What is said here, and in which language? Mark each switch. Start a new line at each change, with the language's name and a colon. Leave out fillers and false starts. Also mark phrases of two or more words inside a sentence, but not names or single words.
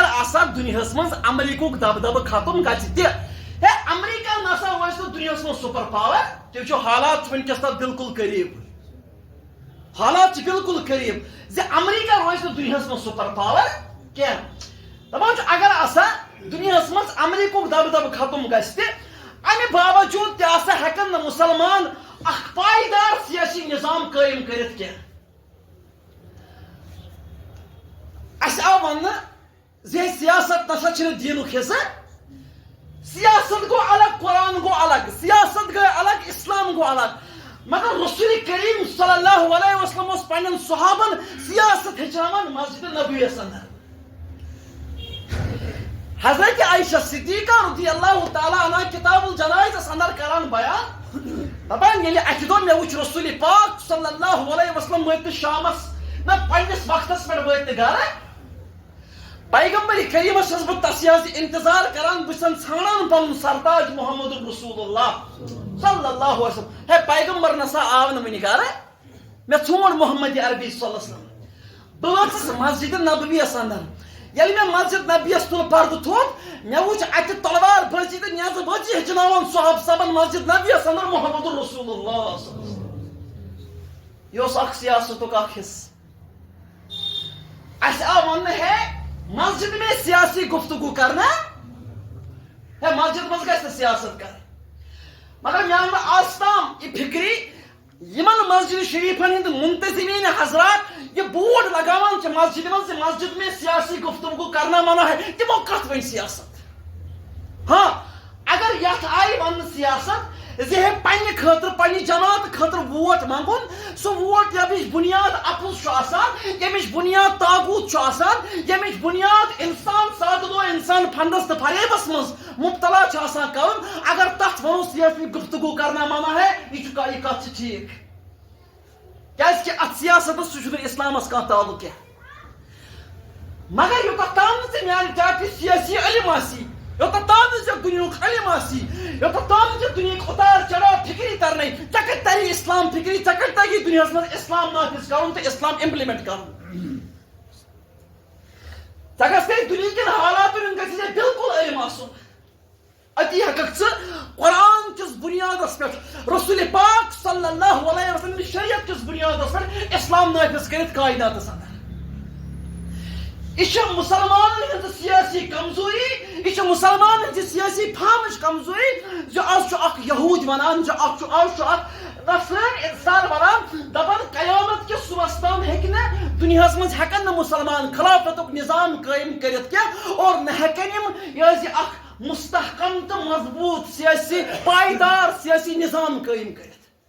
Kashmiri: آسا دُنیاہس منٛز امریکہُک دبدبہٕ ختم گژھِ تہِ ہے امریکہ نسا روزِ نہٕ دُنیاہس منٛز
English: super power
Kashmiri: تُہۍ وٕچھِو حالات چھِ ؤنکیٚس تتھ بالکل قریٖب حالات چھِ بالکل قریٖب زِ امریکہ روزِ نہٕ دُنیاہس منٛز
English: super power
Kashmiri: کینٛہہ دپان چھُ اگر آسا دُنیاہس منٛز امریکہُک دبدبہٕ ختم گژھِ تہِ امہِ باوجوٗد تہِ ہسا ہیکن نہٕ مُسلمان اکھ پایدار سیٲسی نظام قٲیِم کٔرِتھ کینٛہہ اَسہِ آو وننہٕ زِ سیاست نسا چھِنہٕ دیٖنُک حصہٕ سیاست گو الگ قرآن گو الگ سیاست گئی الگ اسلام گو الگ مگر رسول کریم
Arabic: صلی اللہ علیہ وسلم
Kashmiri: اس پنن صحابن سیاست ہچاون مسجد نبوی اندر حضرت عائشہ صدیقہ
Arabic: رضی اللہ تعالیٰ عنہ
Kashmiri: کتاب الجنائز اندر کران بیان دپان ییٚلہِ اکہِ دۄہ مےٚ وٕچھ رسول پاک
Arabic: صلی اللہ علیہ وسلم
Kashmiri: وٲتۍ شامس نہ پننس وقتس پٮ۪ٹھ وٲتۍ گرٕ پیغمبر کریمس چھس بہٕ تس انتظار کران بہٕ چھسن ژھانڈان پنُن سرتاج محمد رسول اللہ
Arabic: صلی اللہ علیہ وسلم
Kashmiri: ہے پیغمبر نسا آو نہٕ وٕنہِ گرٕ مےٚ ژھونڈ محمد عربی
Arabic: صلی اللہ علیہ وسلم
Kashmiri: بہٕ وٲژٕس مسجد نبویس اندر ییٚلہِ مےٚ مسجد نبیس تُل پردٕ تھوٚد مےٚ وٕچھ اتہِ تلوار بٲزی تہٕ نیزٕ بٲزی ہیٚچھناوان صحابہٕ صاحبن مسجد نبیس اندر محمد رسول اللہ
Arabic: صلی اللہ علیہ وسلم
Kashmiri: یہ اوس اکھ سیاستُک اکھ حصہٕ اسہِ آو وننہٕ ہے
Urdu: مسجد میں سیاسی گفتگو کرنا ہے
Kashmiri: مسجد مز گژھِ نہٕ سیاست کرٕنۍ مگر مےٚ آو نہٕ آز تام یہِ فکری یمن مسجد شریفن ہند منتظمین حضرات یہ بورڈ لگاوان چھِ مسجد منٛز زِ مسجد
Urdu: میں سیاسی گفتگو کرنا منع ہے
Kashmiri: تمو کتھ ؤنۍ سیاست ہاں اگر یتھ آیہِ وننہٕ سیاست زِ ہے پننہِ خٲطرٕ پننہِ جماعت خٲطرٕ ووٹ منگُن سُہ ووٹ ییٚمِچ بُنیاد اپُز چھُ آسان ییٚمِچ بُنیاد طاغوٗت چھُ آسان ییٚمِچ بُنیاد انسان سادٕ دۄہ انسان فنٛدس تہٕ فریبس منٛز مبتلا چھُ آسان کرُن اگر تتھ ونو
Urdu: سیاسی گفتگو کرنا منع ہے
Kashmiri: یہ کتھ چھِ ٹھیٖک کیازِ کہ اتھ سیاستس سُہ چھُنہٕ اسلامس کانٛہہ تعلق کینٛہہ مگر یوٚتتھ تام نہٕ ژےٚ میانہِ ٹاپہِ سیاسی علم آسی یوٚتتھ تام نہٕ ژےٚ دُنیہُک علم آسی یوٚتتھ تام نہٕ ژےٚ دُنیہُک اُتار چڑاو فکری ترنے ژےٚ کتہِ تری اسلام فکری ژےٚ کتہِ تگی دُنیاہس منٛز اسلام نافذ کرُن تہٕ اسلام امپلمنٹ کرُن ژےٚ گژھِ ہے دُنہِکٮ۪ن حالاتن ہُنٛد گژھِ ژےٚ بالکل علم آسُن اتی ہیٚککھ ژٕ قرآن کِس بُنیادس پٮ۪ٹھ رسول پاک
Arabic: صلی اللہ علیہ
Kashmiri: وسلم شریعت کِس بُنیادس پٮ۪ٹھ اسلام نافذ کٔرِتھ کائناتس اندر یہ چھِ مسلمانن ہٕنٛز سیاسی کمزوری یہ چھِ مسلمانن ہٕنٛزِ سیاسی فہمٕچ کمزوری زِ آز چھُ اکھ یہوٗد ونان آز چھُ اکھ نصرٲنۍ انسان ونان دپان قیامت کِس صبحس تام ہیٚکہِ نہٕ دُنیاہس منٛز ہیٚکن نہٕ مُسلمان خلافتُک نظام قٲیِم کٔرِتھ کینٛہہ اور نہ ہیٚکن یِم یہِ حظ یہِ اکھ مستحکم تہٕ مضبوٗط سیاسی پائیدار سیاسی نظام قٲیِم کٔرِتھ